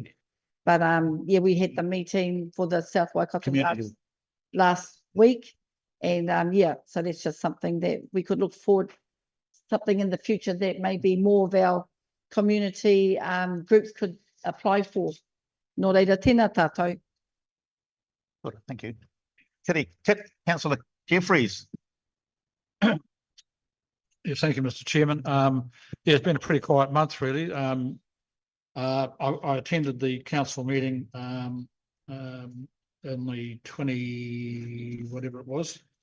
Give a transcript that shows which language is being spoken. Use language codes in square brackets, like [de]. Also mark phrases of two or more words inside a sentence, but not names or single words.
[en] But we had the meeting for the South Waikato last week, and so that's just something that we could look forward, something in the future that maybe more of our community groups could apply for. [mi] Nō reira, tēnā tātou. [en] Good, thank you. Councillor Jeffries. Yes, thank you, Mr. Chairman. Yeah, it's been a pretty quiet month, really. I attended the council meeting in the 20, whatever it was.